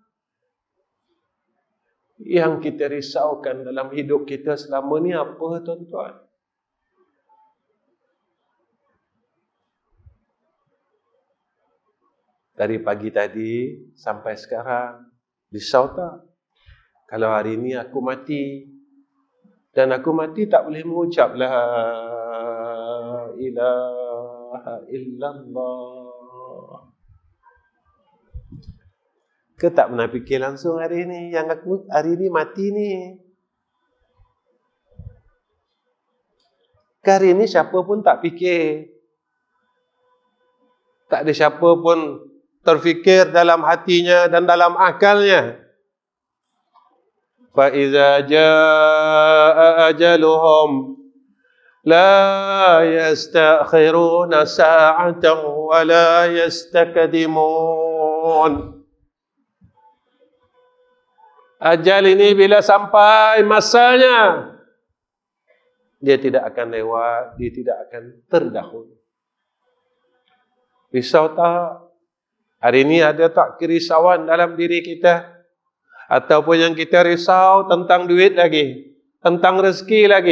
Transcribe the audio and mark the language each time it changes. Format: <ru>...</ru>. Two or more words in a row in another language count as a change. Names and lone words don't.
<ms>Yang kita risaukan dalam hidup kita selama ini apa, tuan-tuan? Dari pagi tadi sampai sekarang, risau tak? Kalau hari ini aku mati, dan aku mati tak boleh mengucap</ms> <ar>لا إله إلا الله.</ar> <ms>Ke tak pernah fikir langsung hari ini, yang aku hari ini mati ni. Hari ini siapa pun tak fikir. Tak ada siapa pun terfikir dalam hatinya dan dalam akalnya.</ms> <ar>فإذا جاء أجلهم لا يستأخرون ساعة ولا يستقدمون.</ar> <ms>Ajal ini bila sampai masanya, dia tidak akan lewat, dia tidak akan terdahulu. Risau tak? Hari ini ada tak kerisauan dalam diri kita? Ataupun yang kita risau tentang duit lagi, tentang rezeki lagi.</ms>